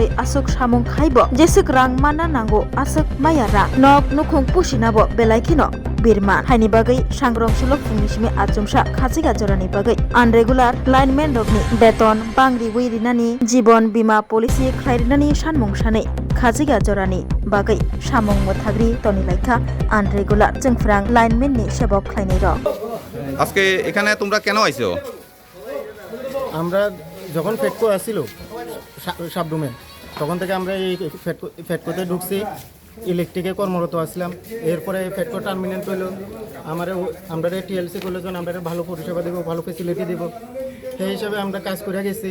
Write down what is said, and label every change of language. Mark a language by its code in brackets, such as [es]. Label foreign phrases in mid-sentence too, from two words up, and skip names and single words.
[trp] आसुक सामुं खायबो जेसुक रां मानना नांगौ आसुक मायारा नक नुखुं पुसिनाबो बेलायखिनो बिरमा हायनि बागै सांग्रांसल फुंनिसिमि आचमसा खाजिगा जरानि बागै [en] irregular lineman [trp] रगनि बेतन बांग्रि वैरिनानि जीवन बीमा पलिसि खायरिनानि सानमुं सानै खाजिगा जरानि बागै सामुं मोथाग्रि तनि लाइखा आनरेगुलार जोंफोरां लाइनमेन नि सेबक खालायनि रक [bn] আজকে এখানে তোমরা কেন আইছো? আমরা যখন ফেটকো আসছিল সাবরুমে তখন থেকে আমরা এই ফেটকোতে ঢুকছি, ইলেকট্রিকে কর্মরত আসলাম। এরপরে ফেটকো টার্মিনেট হইলো, আমরা টিএলসি করলে যখন আমরা ভালো পরিষেবা দেবো, ভালো ফেসিলিটি দেবো, সেই হিসাবে আমরা কাজ করে গেছি।